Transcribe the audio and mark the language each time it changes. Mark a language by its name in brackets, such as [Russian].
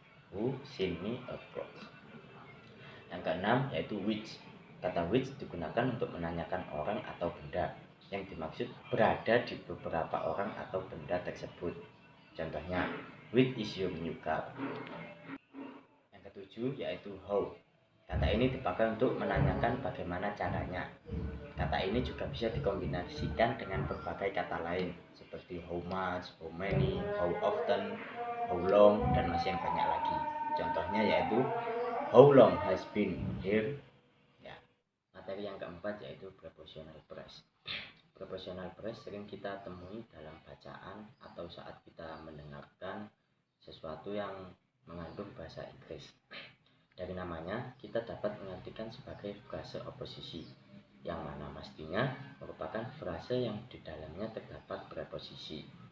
[English] Who sent me a clothes? [Indonesian] Yang keenam yaitu which. Kata which digunakan untuk menanyakan orang atau benda yang dimaksud berada di beberapa orang atau benda tersebut. [English] Contohnya, which is your new car? [Indonesian] Yang ketujuh yaitu how. Kata ini dipakai untuk menanyakan bagaimana caranya. Kata ini juga bisa dikombinasikan dengan berbagai kata lain seperti how much, how many, how often, how long, dan masih yang banyak lagi. Contohnya yaitu [English] how long has been here. [Indonesian] Ya. Materi yang keempat yaitu prepositional phrase. Prepositional phrase sering kita temui dalam bacaan atau saat kita mendengarkan sesuatu yang mengandung bahasa Inggris. Dari namanya, kita dapat mengartikan sebagai frase oposisi, yang mana mestinya merupakan frase yang di dalamnya terdapat preposisi.